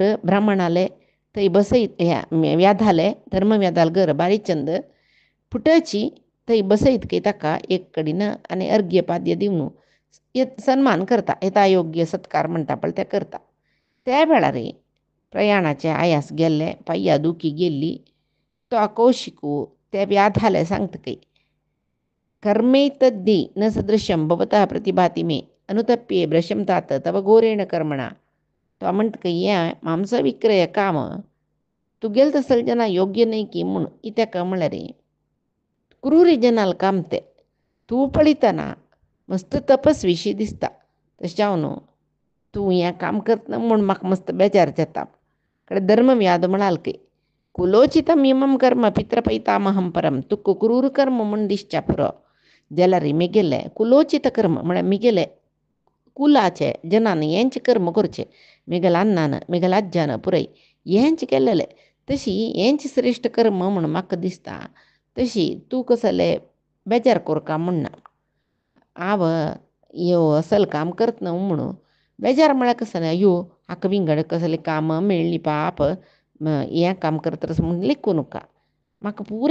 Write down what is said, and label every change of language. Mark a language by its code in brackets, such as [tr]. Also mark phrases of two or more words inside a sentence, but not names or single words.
[kok] ब्राह्मणाले थंय बसयत ह्या व्याधाले धर्मव्यादाल घर बारी चंद फुटाची थंय बसयत की ताका एक कडीन आनी अर्घ्यपाद्य दिवन सन्मान करता येता योग्य सत्कार म्हणटा पळय ते करता त्या वेळार प्रयाणाचे आयास गेल्ले पाय्या दुखी गेल्ली तो कौशिकू ते व्याधाले सांगता की [sa] कर्मैतद्धि न सदृश्यं भवतः प्रतिभाति मे अनुतप्ये भ्रशं तात तव घोरेण कर्मणा [kok] तो म्हणत की या मांसविक्रय काम तुगेल तसल जना योग्य नाही की म्हूण इत्याक म्हळ्यार क्रूरी जनाल कामते तूं पळयतना मस्त तपस्वीशी दिसता तशें जावन तूं हें काम करतना म्हूण म्हाका मस्त बेजार जाता कडेन धर्मव्याद म्हणाल की [sa] कुलोचितम इमं कर्म पितृपैतामहं परम [kok] तुका क्रूर कर्म म्हूण दिसच्या पुरो जाल्यार मिगेले कुलोचित कर्म म्हळ्यार मिगेले कुलाचे जनान हेंचे कर्म करचे मिगेल अन्नान मिगेल अज्जान पुरय हेंच केल्लेले तशी हेंच श्रेश्ठ कर्म म्हूण म्हाका दिसता तशी तूं कसले बेजार कोरका म्हणना हांव ह्यो असल काम करतना म्हणून बेजार म्हळ्यार कसलें अयो हाका विंगड कसलें काम मेळ्ळी पाप हें काम करतरस म्हूण लेखूं नका म्हाका पुरे